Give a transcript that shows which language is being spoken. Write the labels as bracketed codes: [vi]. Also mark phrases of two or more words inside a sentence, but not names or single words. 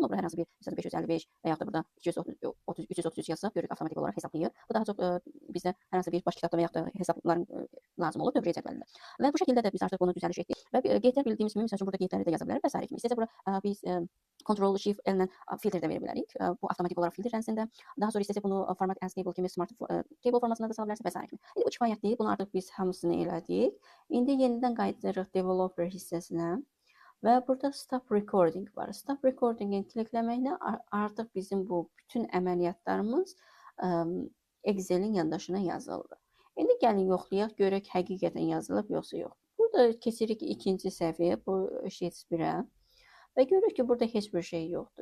[az] Amma burada hər hansı bir məsələn 555 və yaxud da burada 333 yazsaq görürük avtomatik olaraq hesablayır. Bu daha çox bizə hər hansı bir baş kitabda və yaxud da hesabların lazım olur dövriyyə cədvəlində. Və bu şəkildə də biz artıq bunu düzəliş etdik və qeydlər bildiyimiz kimi məsələn burada qeydləri də yaza bilərik və s. kimi. İstəsə bura biz Ctrl Shift L ilə filtr də verə bilərik. Bu avtomatik olaraq filtrlənsin də. Daha sonra istəsə bunu [en] format as table [az] kimi [en] smart table [az] formasında da sala bilərsiniz və s. kimi. İndi bu kifayətdir. Bunu artıq biz hamısını elədik. İndi yenidən qayıdırıq developer hissəsinə və burada [en] stop recording [az] var. [en] Stop recording- [az] i klikləməklə artıq bizim bu bütün əməliyyatlarımız Excel-in yaddaşına yazıldı. İndi gəlin yoxlayaq, görək həqiqətən yazılıb yoxsa yox. Burada keçirik ikinci səhifəyə, bu Sheets 1-ə və görürük ki, burada heç bir şey yoxdur.